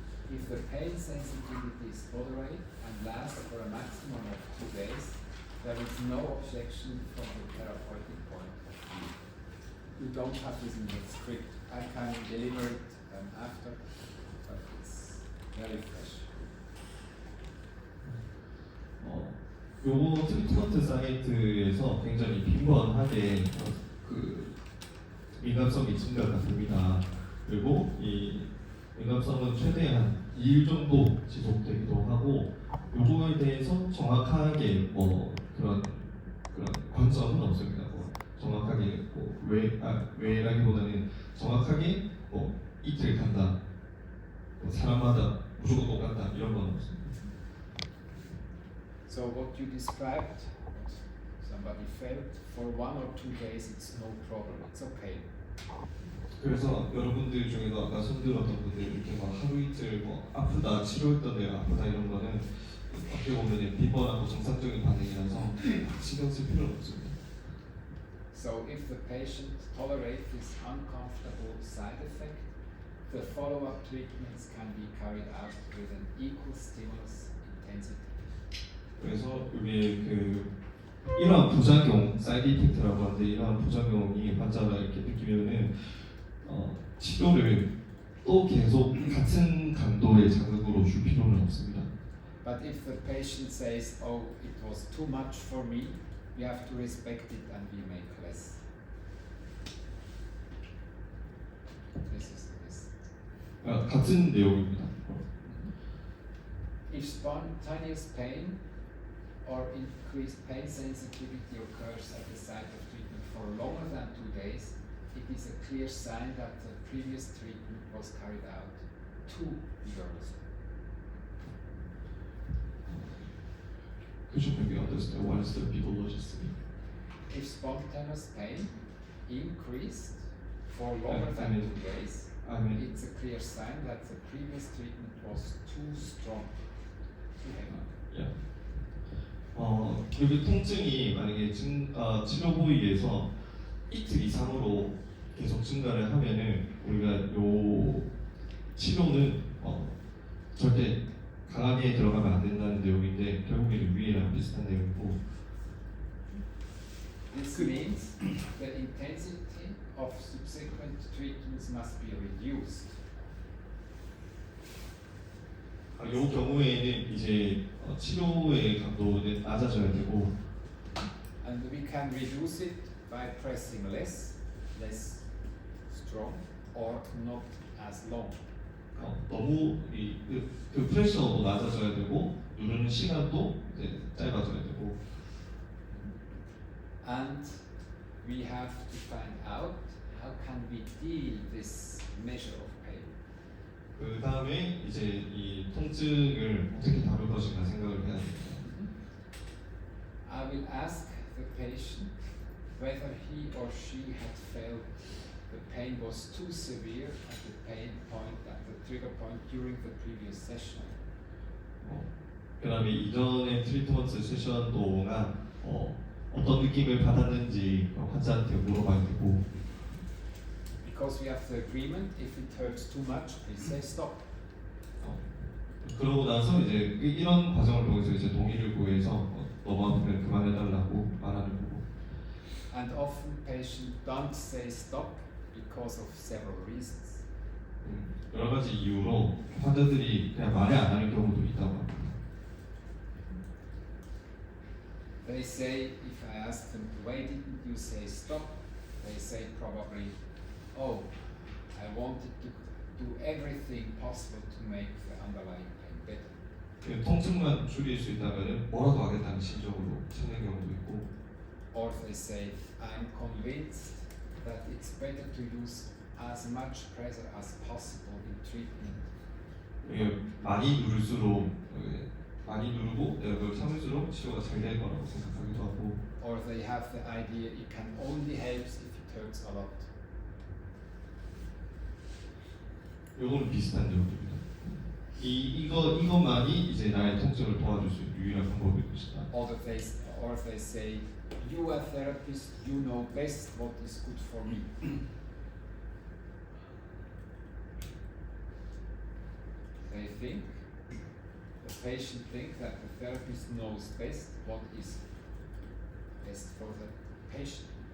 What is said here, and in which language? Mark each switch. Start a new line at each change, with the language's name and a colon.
English: If the pain sensitivity is moderate and lasts for a maximum of 2 days, there is no objection from the therapeutic point of view. You don't have this in the script. I can deliver it after, but it's very fresh.
Korean: 요거 트리트먼트 사이트에서 굉장히 빈번하게 그 민감성이 증가가 됩니다. 그리고 이 민감성은 최대한 2일 정도 지속되기도 하고 요거에 대해서 정확하게 그런 관점은 없습니다. 정확하게 왜라기보다는 정확하게 이틀 간다, 사람마다 무조건 똑같다 이런 건 없습니다.
English: So what you described, somebody felt for 1 or 2 days, it's no problem, it's okay.
Korean: 그래서 여러분들 중에도 아까 손들었던 분들 이렇게 막 하루 이틀 아프다, 치료했던 데가 아프다 이런 거는 어떻게 보면 빈번하고 정상적인 반응이라서 신경 쓸 필요는 없습니다.
English: So if the patient tolerates this uncomfortable side effect, the follow-up treatments can be carried out with an equal stimulus intensity.
Korean: 그래서 이게 그 이러한 부작용, 사이드 이펙트라고 하는데 이러한 부작용이 환자가 이렇게 느끼면은 치료를 또 계속 같은 강도의 자극으로 줄 필요는 없습니다.
English: But if the patient says, "Oh, it was too much for me," we have to respect it and we make less. This is this.
Korean: 같은 내용입니다.
English: If spontaneous pain or increased pain sensitivity occurs at the site of treatment for longer than 2 days, it is a clear sign that the previous treatment was carried out too vigorously. Could you maybe understand what is the pathology? If spontaneous pain increased for longer than 2 days, it's a clear sign that the previous treatment was too strong. Too heavy.
Korean: 그리고 통증이 만약에 치료 부위에서 이틀 이상으로 계속 증가를 하면은 우리가 요 치료는 절대 강하게 들어가면 안 된다는 내용인데 결국에는 위에랑 비슷한 내용이고.
English: This means the intensity of subsequent treatments must be reduced.
Korean: 이 경우에는 이제 치료의 강도는 낮아져야 되고,
English: And we can reduce it by pressing less strong, or not as long.
Korean: 너무 그 프레셔도 낮아져야 되고 누르는 시간도 이제 짧아져야 되고.
English: And we have to find out how can we deal this measure of pain.
Korean: 그 다음에 이제 이 통증을 어떻게 다룰 것인가 생각을 해야 됩니다.
English: I will ask the patient whether he or she had felt the pain was too severe at the pain point, at the trigger point during the previous session.
Korean: 그 다음에 이전의 트리트먼트 세션 동안 어떤 느낌을 받았는지 환자한테 물어봐야 되고.
English: Because we have the agreement, if it hurts too much, please say stop.
Korean: 그러고 나서 이제 이런 과정을 통해서 이제 동의를 구해서 너무 아프면 그만해달라고 말하는 거고.
English: And often patients don't say stop because of several reasons.
Korean: 여러 가지 이유로 환자들이 그냥 말을 안 하는 경우도 있다고 합니다.
English: They say, if I ask them, why didn't you say stop? They say probably, oh, I wanted to do everything possible to make the underlying pain better.
Korean: 통증만 줄일 수 있다면 뭐라도 하겠다는 심정으로 찾는 경우도 있고.
English: Or they say, I'm convinced that it's better to use as much pressure as possible in treatment.
Korean: 많이 누를수록 많이 누르고 내가 그걸 참을수록 치료가 잘 될 거라고 생각하기도 하고.
English: Or they have the idea it can only help if it hurts a lot.
Korean: 요거는 비슷한 내용입니다. 이것만이 이제 나의 통증을 도와줄 수 있는 유일한 방법일 것이다.
English: Or they say, you are a therapist, you know best what is good for me. They think, the patient thinks that the therapist knows best what is best for the patient.